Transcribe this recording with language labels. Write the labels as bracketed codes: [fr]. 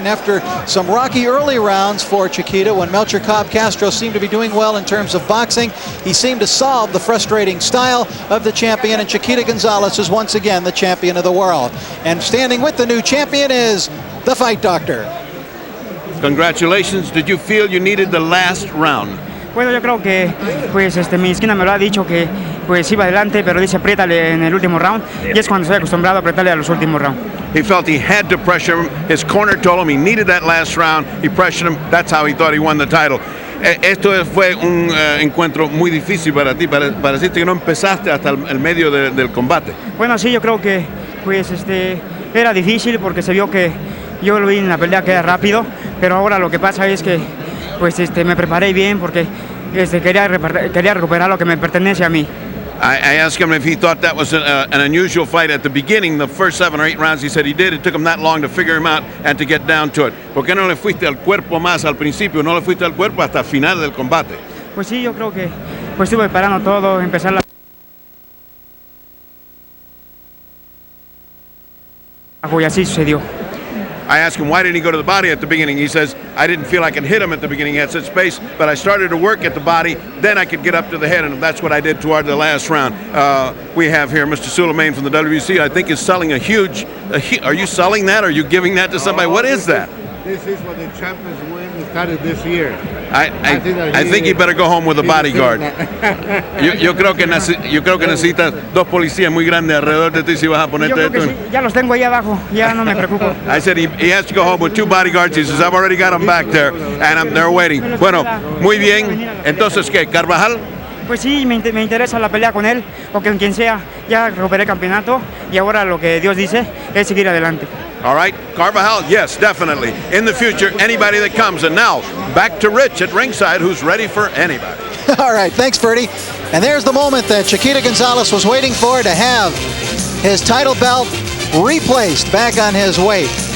[en] And after some rocky early rounds for Chiquita, when Melchor Cob Castro seemed to be doing well in terms of boxing, he seemed to solve the frustrating style of the champion, and Chiquita Gonzalez is once again the champion of the world. And standing with the new champion is the Fight Doctor. Congratulations. Did you feel you needed the last round? [es] Bueno, yo creo que pues mi esquina me lo ha dicho que pues iba adelante, pero dice apriétale en el último round, y es cuando estoy acostumbrado a apretarle a los últimos rounds. [en] He felt he had to pressure him. His corner told him he needed that last round. He pressured him. That's how he thought he won the title. [es] Esto fue un encuentro muy difícil para ti, para decirte que no empezaste hasta el medio del combate. Bueno, sí, yo creo que pues era difícil porque se vio que yo lo vi en la pelea que era rápido, pero ahora lo que pasa es que pues me preparé bien porque quería recuperar lo que me pertenece a mí. [en] I asked him if he thought that was an unusual fight at the beginning, the first 7 or 8 rounds. He said he did. It took him that long to figure him out and to get down to it. [es] ¿Por qué no le fuiste al cuerpo más al principio? No le fuiste al cuerpo hasta el final del combate. Pues sí, yo creo que pues estuve parando todo, empezar la... Y así sucedió. [en] I asked him why didn't he go to the body at the beginning. He says, I didn't feel I could hit him at the beginning. He had such space, but I started to work at the body. Then I could get up to the head, and that's what I did toward the last round. We have here Mr. Suleiman from the WBC. I think is selling a huge. Are you selling that? Are you giving that to somebody? What is that? This is what the champions win started this year. I think he better go home with a bodyguard. [es] yo creo que necesitas dos policías muy grandes alrededor de ti si vas a ponerte esto. Sí, ya los tengo ahí abajo, ya no me preocupo. [en] I said he has to go home with 2 bodyguards. He says I've already got them back there, and they're waiting. [es] Bueno, muy bien. Entonces, ¿qué? ¿Carvajal? Pues sí, me interesa la pelea con él o con quien sea. Ya recuperé el campeonato y ahora lo que Dios dice es seguir adelante. [en] All right, Carvajal, yes, definitely. In the future, anybody that comes. And now, back to Rich at ringside, who's ready for anybody. All right, thanks, Ferdy. And there's the moment that Chiquita Gonzalez was waiting for, to have his title belt replaced back on his weight.